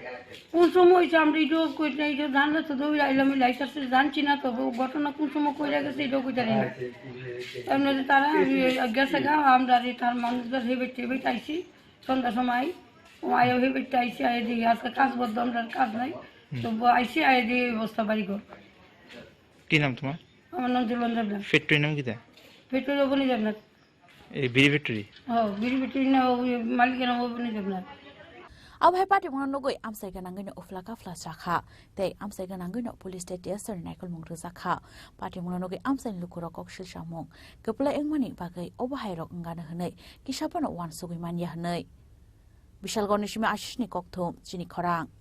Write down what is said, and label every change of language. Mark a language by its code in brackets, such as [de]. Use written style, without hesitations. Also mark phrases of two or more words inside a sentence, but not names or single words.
[bn] কোন সময় হয়েছে আমরা এটাও কই না এটা জানলে তো দৌড়ে আইলাম লাইট আসছে জানছি না তো ঘটনা কোন সময় কইরা গেছে এটাও কই জানি না এমনি তারা গেছে গা আমরা তার মানুষদের হেবেট আইছি সন্ধ্যার সময় আয়ো হেবেট আইসি আয় দিই আজকে কাজ বদ্ধ আমরা কাজ নাই তো আইসি আয় দিয়ে ব্যবস্থা বাড়ি কর কি নাম তোমার আমার নাম জুলন দেবনাথ ফ্যাক্টরি নাম কিটা ফ্যাক্টরি বনি দেবনাথ এই বিড়ি ফ্যাক্টরি হ্যাঁ বিড়ি ফ্যাক্টরি না মালিকের নাম বনি দেবনাথ [trp] Abahai party mung nogoi amsai ganangino uflaka flasakha te amsai ganangino police state yasar naikol mung rizakha party mung nogoi amsai lukuro kokshil shamung kepla engmani bagai obahai rok ngana hnai kisapano wan sugoi manya hnai Bishalgor nishime ashishni kokthum chini khorang